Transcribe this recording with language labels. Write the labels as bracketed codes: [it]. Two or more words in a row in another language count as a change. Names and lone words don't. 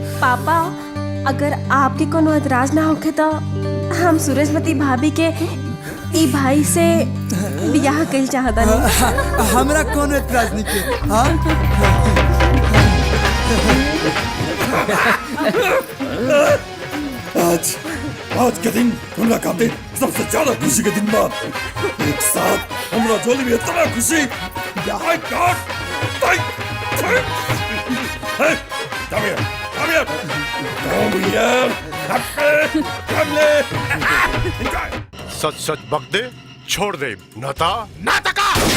[bho] पापा, अगर आपके कोनो एतराज ना होखे तो हम सूरजवती भाभी के ई भाई से बियाह कइल चाहता नहीं। हमरा कोनो एतराज नहीं के। हाँ आज के दिन हमरा खातिर सबसे ज्यादा खुशी के दिन बा। एक साथ हमरा झोली में इतना खुशी। [en] My God! Hey, come here, come here, come here, come here. [bho] सच सच बक दे, छोड़ दे, नता नाटका।